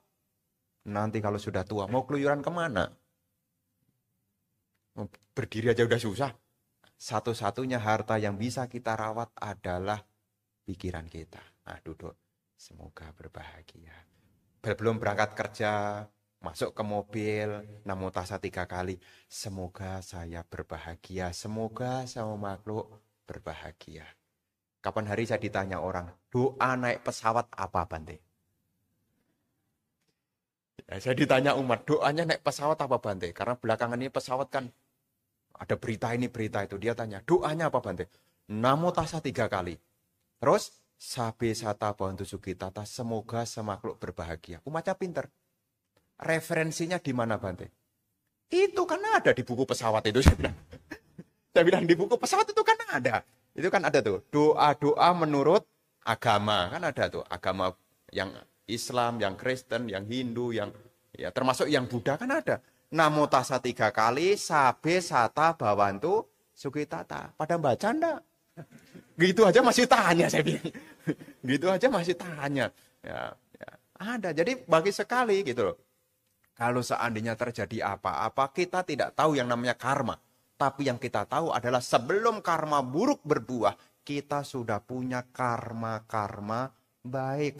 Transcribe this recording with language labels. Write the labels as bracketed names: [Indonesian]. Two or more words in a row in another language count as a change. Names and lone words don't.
[Indonesian] Nanti kalau sudah tua, mau keluyuran kemana? Berdiri aja udah susah. Satu-satunya harta yang bisa kita rawat adalah pikiran kita. Nah, duduk. Semoga berbahagia. Belum berangkat kerja, masuk ke mobil, [Pali] namo tassa [Indonesian] 3 kali. Semoga saya berbahagia. Semoga sama makhluk berbahagia. Kapan hari saya ditanya orang, doa naik pesawat apa Bante? Ya, saya ditanya umat, doanya naik pesawat apa Bante? Karena belakangan ini pesawat kan ada berita ini, berita itu. Dia tanya, doanya apa Bante? [Pali] Namo tassa [Indonesian] 3 kali. Terus, [Pali] sabe sata bhavantu sukhitata, [Indonesian] semoga semakhluk berbahagia. Umatnya pinter. Referensinya di mana Bante? Itu kan ada di buku pesawat itu. Saya bilang di buku pesawat itu kan ada. Itu kan ada tuh. Doa-doa menurut agama. Kan ada tuh. Agama yang Islam, yang Kristen, yang Hindu, yang ya termasuk yang Buddha kan ada. [Pali] Namo tassa 3 kali, sabe sata bhavantu sukhitata. [Indonesian] Pada baca enggak? Gitu aja masih tanya saya bilang. Gitu aja masih tanya. Ya, ya. Ada. Jadi bagi sekali gitu loh. Kalau seandainya terjadi apa-apa, kita tidak tahu yang namanya karma. Tapi yang kita tahu adalah sebelum karma buruk berbuah, kita sudah punya karma-karma baik.